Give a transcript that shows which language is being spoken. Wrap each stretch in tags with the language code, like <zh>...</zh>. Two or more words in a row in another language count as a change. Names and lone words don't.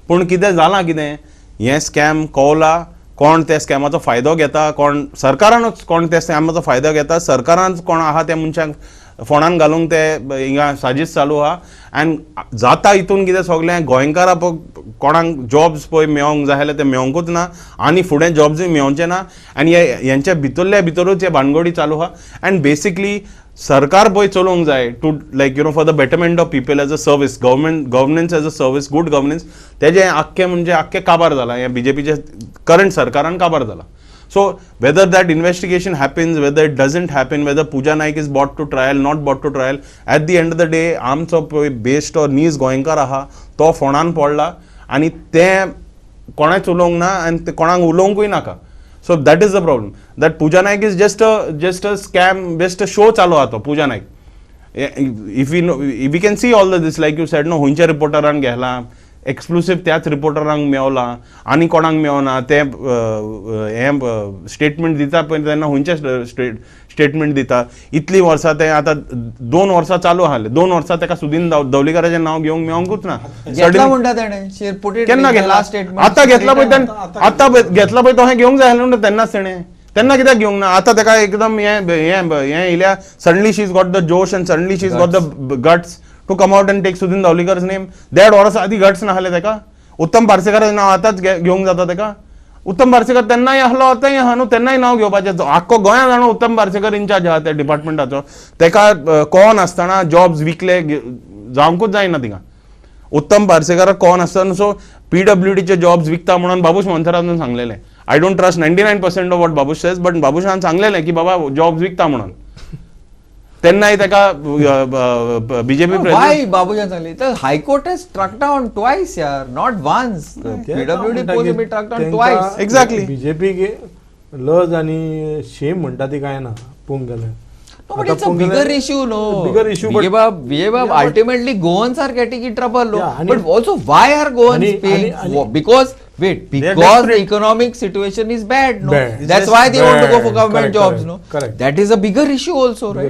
<kok>पूण कितें जालां कितें, हें स्कॅम कवला, कोण त्या स्कॅमाचो फायदो घेता, कोण सरकारानूच कोण त्या स्कॅमाचो फायदो घेता, सरकारान कोण आहा त्या मनशाक फोंडान घालूंक ते हिंगा साजीस चालू आहा. एंड जाता हितून कितें सगळें गोंयकारां कोणाक जॉब्स पळय मेळोंक जाय जाल्यार ते मेळोंकूच ना आनी फुडें जॉब्सूय मेळोवचे ना. आनी हेंच्या भितरल्या भितरूच हे भानगडी चालू आहा.</kok> <en>and basically</en> <kok>सरकार पळय चलोवंक जाय</kok> <en>to like for the betterment of people as a service, governance as a service, good governance,</en> <kok>तेजें आख्खें म्हणजे आख्खें काबार जालां. हें बीजेपीचे करंट सरकारान काबार जाला.</kok> <en>So whether that investigation happens, whether it doesn't happen, whether Pooja Naik is brought to trial, not brought to trial, at the end of the day,</en> <kok>आमचो बेस्ट और नीज गोंयकार आहा तो फोंडान पडला आनी तें कोणाच उलोवंक ना आनी ते कोणाक उलोवंकूय नाका.</kok> <en>So that is the problem. That Pooja Naik is just a scam, just a show</en> <kok>चालू आहा</kok> <en>तो Pooja Naik. If we can see all of this, like you said, no,</en> <kok>हुंच्या रिपोर्टरान घेतला, एक्सक्लुसिव्ह त्याच रिपोर्टरांक मेवला आनी कोणाक मेवना, ते हे स्टेटमेंट दिता पळय तेन्ना हुंचे स्टेटमेंट दिता. इतलीं वर्सां ते आतां 2 वर्सां चालू आसले, 2 वर्सां ताका सुदीन दवलीकराचें नांव घेवंक मेळोंकूच ना. केन्ना घेतला? आतां घेतला पळय आतां घेतला पळय तो हें घेवंक जाय आसलें न्हू तेन्नाच तेणें. तेन्ना कित्याक घेवंक ना? आतां ताका एकदम हें येयल्या,</kok> <en>suddenly she is got the josh and suddenly she is got the guts to come out and take Sudin Dhavalikar's name.</en> <kok>1.5 वर्सां आदी गट्स नासले ताका. उत्तम पार्सेकराचें नांव आतांच घेवंक जाता ताका. उत्तम पार्सेकर तेन्नाय आसलो, आतांय आहा न्हू, तेन्नाय नांव घेवपाचें. आख्खो गोंया जाणो उत्तम पार्सेकर इन्चार्ज आहा त्या डिपार्टमेंटाचो. ताका कोण आसतना जॉब्स विकले जावंकूच जायना थिंगा. उत्तम पार्सेकाराक कोण आसतना सो PWDचे जॉब्स विकता म्हणून बाबूश मोन्सरान सांगलेलें.</kok> <en>I don't trust 99% of what Babush says, but</en> <kok>बाबूशान सांगलेलें की बाबा जॉब्स विकता म्हणून. तेन्नाय ताका बीजेपी</kok> <en>why</en> <kok>बाबूजान सांगले तर हायकोर्ट</kok> <en>has struck down twice यार, not once. PWD post has been struck down twice. Exactly.</en> <kok>बीजेपी लज आणि शेम म्हणटा ती काय ना पळोवंक गेल्यार.</kok> <en>No, but it's a bigger issue, no. Bigger issue, but ultimately Goans are getting in trouble, no. But also, why are Goans paying? Because the economic situation is bad, no. That's why they want to go for government jobs, no. Correct. That is a bigger issue also, right?</en>